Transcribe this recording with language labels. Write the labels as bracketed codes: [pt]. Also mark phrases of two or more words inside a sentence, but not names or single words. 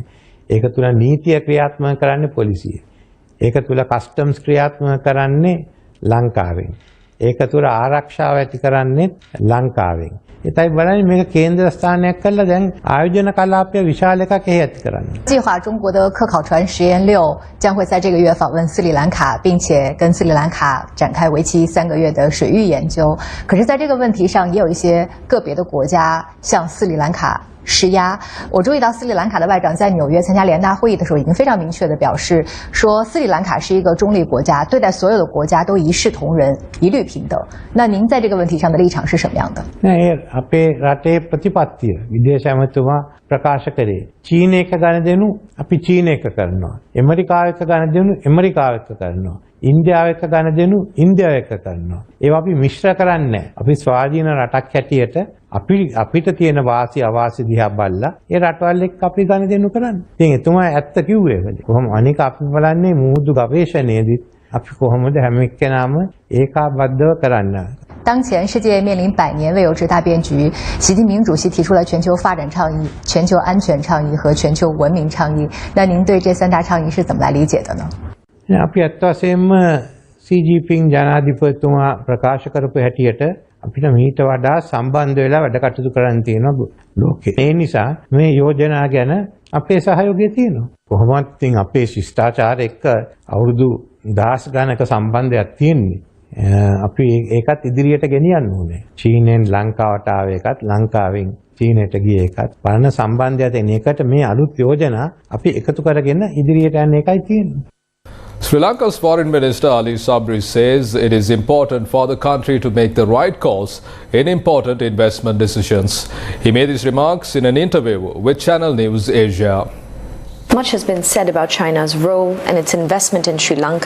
[si] ඒක තුල නීතිය ක්‍රියාත්මක කරන්නේ පොලිසිය. ඒක තුල කස්ටම්ස් ක්‍රියාත්මක කරන්නේ ලංකාවෙන්. ඒක තුල ආරක්ෂාව ඇති කරන්නේ ලංකාවෙන්. ඒතයි බලන්නේ මේක කේන්ද්‍ර ස්ථානයක් කරලා දැන් ආයෝජන කලාපය විශාල එකක් එහි ඇති කරන්නේ. [zh] 计划中国的科考船实验6将会在这个月访问斯里兰卡，并且跟斯里兰卡展开为期3个月的水域研究。可是，在这个问题上，也有一些个别的国家向斯里兰卡 施压。我注意到斯里兰卡的外长在纽约参加联大会议的时候，已经非常明确地表示说，斯里兰卡是一个中立国家，对待所有的国家都一视同仁，一律平等。那您在这个问题上的立场是什么样的？ [si] අපේ රටේ ප්‍රතිපත්තිය විදේශ ඇමතුමා ප්‍රකාශ කරේ චීන එක ගණදෙනු අපි චීන එක කරනවා. ඇමරිකාව එක ගණදෙනු ඇමරිකාව එක කරනවා. ඉන්දියාව එක්ක ගන්න දෙනු ඉන්දියාව එක්ක කරනවා. ඒවා අපි මිශ්‍ර කරන්නේ නැහැ. අපි ස්වාධීන රටක් හැටියට අපිට තියෙන වාසි අවාසි දිහා බලලා ඒ රටවල් එක්ක අපි ගන්න දෙනු කරන්නේ. ඉතින් එතුමා ඇත්ත කිව්වේ ඒකද? කොහොම අනික අපි බලන්නේ මුහුදු ගවේෂණයේදී අපි කොහොමද හැම එක්කෙනාම ඒකාබද්ධව කරන්න. [zh] 当前世界面临100年未有之大变局，习近平主席提出了全球发展倡议、全球安全倡议和全球文明倡议。那您对这3大倡议是怎么来理解的呢？ [si] අපි අත් වශයෙන්ම සීජීපින් ජනාධිපතිතුමා ප්‍රකාශ කරපු හැටියට අපිට මීට වඩා සම්බන්ධ වෙලා වැඩ කටයුතු කරන්න තියෙනවා ලෝකේ. ඒ නිසා මේ යෝජනා ගැන අපේ සහයෝගය තියෙනවා. කොහොමත් ඉතින් අපේ ශිෂ්ටාචාර එක්ක අවුරුදු 10 ගණනක සම්බන්ධයක් තියෙන්නේ. අපි ඒකත් ඉදිරියට ගෙනියන්න ඕනේ. චීනෙන් ලංකාවට ආව එකත් ලංකාවෙන් චීනයට ගිය එකත් පරණ සම්බන්ධය තියෙන එකට මේ අලුත් යෝජනා අපි එකතු කරගෙන ඉදිරියට යන්න එකයි තියෙන්නේ. [en] Sri Lanka's Foreign Minister Ali Sabri says it is important for the country to make the right calls in important investment decisions. He made these remarks in an interview with Channel News Asia. Much has been said about China's role and its investment in Sri Lanka.